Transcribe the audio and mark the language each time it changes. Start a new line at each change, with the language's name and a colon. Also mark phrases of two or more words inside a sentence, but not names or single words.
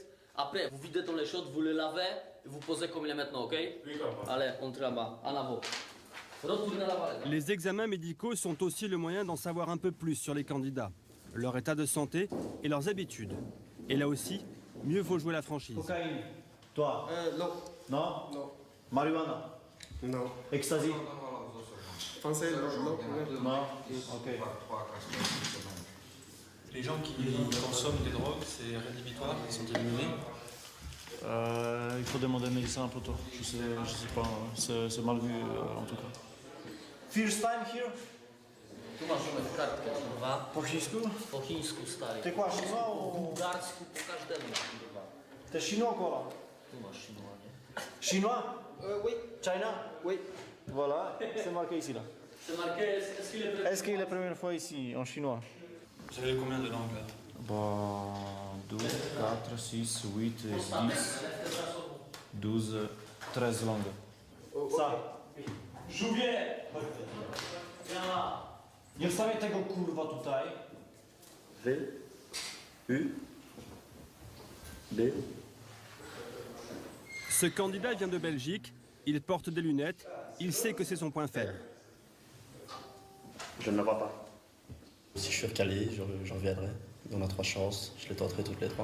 French: Après, vous videz dans les chaudes, vous les lavez et vous posez comme il est maintenant, ok? Oui, allez, entrez là-bas, en avant. Retournez là-bas. Les examens médicaux sont aussi le moyen d'en savoir un peu plus sur les candidats, leur état de santé et leurs habitudes. Et là aussi, mieux vaut jouer la franchise. Cocaïne. Toi? Non. Non? Non. Marijuana? Non. Ecstasy? Français, non. Non? Ok. Les gens qui consomment des drogues, c'est rédhibitoire, ils sont éliminés. Il faut demander un médecin plutôt. Je sais pas, c'est mal vu en tout cas.
English: First time here?
Polish: Tu masz numer kartkę, kurwa. Po chińsku? Po chińsku, stary.
French: Ty quoi, chinois
Polish: Po
French: ou...
Polish: bułgarsku, po każdemu, kurwa.
French: T'es chinois quoi?
Polish: Tu masz chinois, nie?
French: Chinois? Oui. China? Oui. Voilà, c'est marqué ici là. C'est marqué, est-ce qu'il est Est-ce qu'il est la première fois ici en chinois? Vous avez combien de langues là? Bah, 12, 4, 6, 8, 10, 12, 13 langues. Ça.
Polish: Żółwie! Nie wstawiaj tego kurwa tutaj. V, U, B.
French: Ce candidat vient de Belgique, il porte des lunettes, il sait que c'est son point faible. Je ne la vois pas. Si je suis recalé, j'en reviendrai. On a 3 chances, je les tenterai toutes les 3.